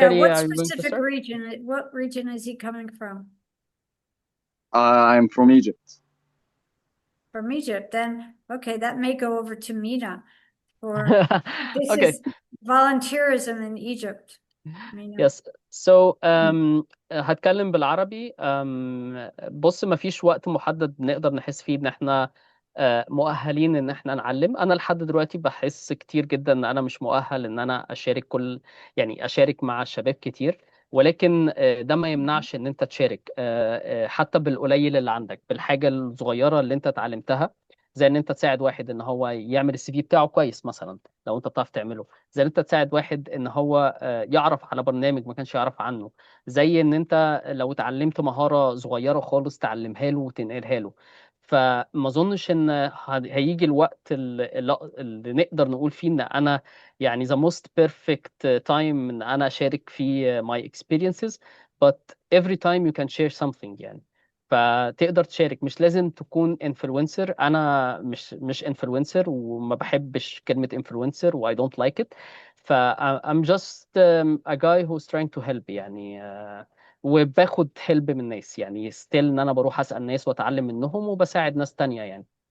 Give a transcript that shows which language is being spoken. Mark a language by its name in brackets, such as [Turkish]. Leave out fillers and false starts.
[English] Sherry, what are you going to specific start? region? What region is he coming from? I'm from Egypt. From Egypt. Then, okay, that may go over to MENA. Or this Okay. is volunteerism in Egypt. MENA. Yes. [Arabic] So هتكلم بالعربي. بص، ما فيش وقت محدد نقدر نحس فيه ان احنا مؤهلين ان احنا نعلم. انا لحد دلوقتي بحس كتير جدا ان انا مش مؤهل ان انا اشارك مع شباب كتير. ولكن ده ما يمنعش ان انت تشارك حتى بالقليل اللي عندك، بالحاجة الصغيرة اللي انت اتعلمتها. زي ان انت تساعد واحد ان هو يعمل السي في بتاعه كويس مثلا، لو انت بتعرف تعمله. زي ان انت تساعد واحد ان هو يعرف على برنامج ما كانش يعرف عنه. زي ان انت لو اتعلمت مهارة صغيرة خالص تعلمها له وتنقلها له. فما اظنش ان هيجي الوقت اللي نقدر نقول فيه ان انا يعني [English] the most perfect time [Arabic] ان انا اشارك فيه [English] my experiences. but every time you can share something يعني. [Arabic] فتقدر تشارك، مش لازم تكون انفلونسر. انا مش انفلونسر وما بحبش كلمة انفلونسر و [English] I don't like it. ف I'm just a guy who's trying to help يعني. [Arabic] وباخد help من الناس يعني still ان انا بروح اسأل ناس واتعلم منهم وبساعد ناس تانية يعني.